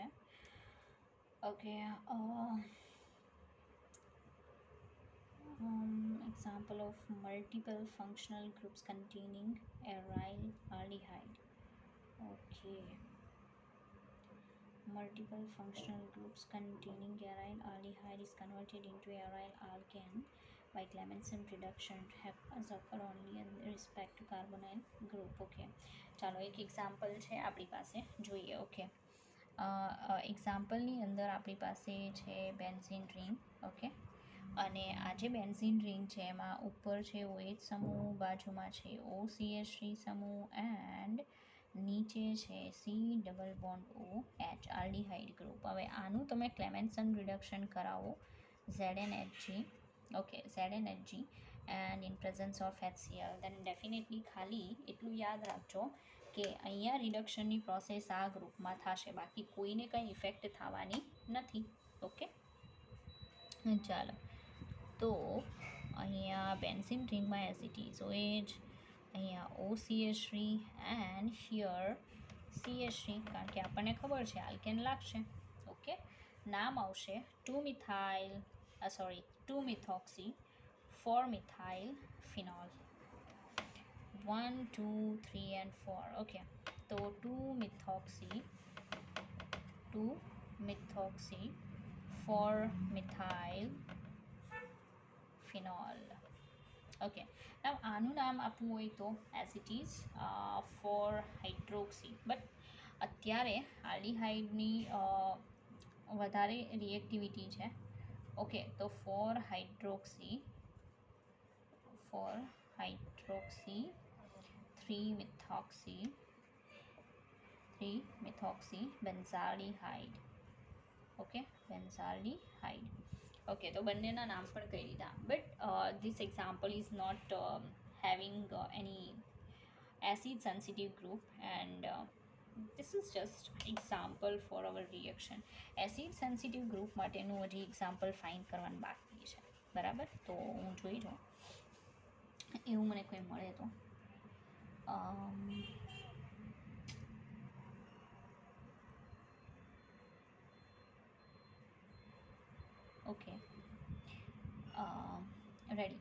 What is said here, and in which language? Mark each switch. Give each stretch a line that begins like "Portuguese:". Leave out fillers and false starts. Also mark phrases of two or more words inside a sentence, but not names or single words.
English: ઓકે, example of multiple functional groups containing aryl aldehyde. Okay, multiple functional groups containing aryl aldehyde is converted into aryl alkane by Clemmensen reduction. Happens occur only in respect to carbonyl group.
Gujarati: Okay, ચાલો એક એક્ઝામ્પલ છે આપણી પાસે, જોઈએ. ઓકે, એક્ઝામ્પલની અંદર આપણી પાસે છે
English: benzene ring.
Gujarati: ઓકે, અને આ જે
English: benzene ring
Gujarati: છે એમાં ઉપર છે OH સમૂહ, બાજુમાં છે OCH3 સમૂહ એન્ડ નીચે છે C++OH
English: aldehyde group.
Gujarati: હવે આનું તમે
English: Clemmensen reduction
Gujarati: કરાવો ZnHg. ઓકે,
English: ZnHg and in presence of HCl, then definitely
Gujarati: ખાલી એટલું યાદ રાખજો કે અહીંયા રિડક્શનની પ્રોસેસ આ ગ્રુપમાં થશે, બાકી કોઈને કંઈ ઇફેક્ટ થવાની નથી. ઓકે, ચાલો. તો અહીંયા બેન્ઝીન રિંગમાં
English: as it is
Gujarati: OH, અહીંયા
English: OCH3 and here CH3,
Gujarati: કારણ કે આપણને ખબર છે આલ્કેન લાગશે. ઓકે, નામ આવશે
English: 2-methoxy 4-methyl phenol. 1, 2, 3 and 4.
Gujarati: ઓકે, તો
English: 2-methoxy 4-methyl phenol.
Gujarati: ઓકે, now આનું નામ આપવું હોય તો
English: as it is 4-hydroxy,
Gujarati: બટ અત્યારે આલ્ડીહાઇડની વધારે રિએક્ટિવિટી છે. ઓકે, તો
English: 4-hydroxy 3-methoxy benzaldehyde.
Gujarati: ઓકે, benzaldehyde. ઓકે, તો બંનેના નામ પણ કહી દીધા,
English: but this example is not having any acid sensitive group, and this is just example for our reaction. acid sensitive group
Gujarati: માટેનું હજી એક્ઝામ્પલ ફાઇન્ડ કરવાનું બાકી છે, બરાબર? તો હું જોઈ જાઉં એવું મને કોઈ મળે તો.
English: okay, ready.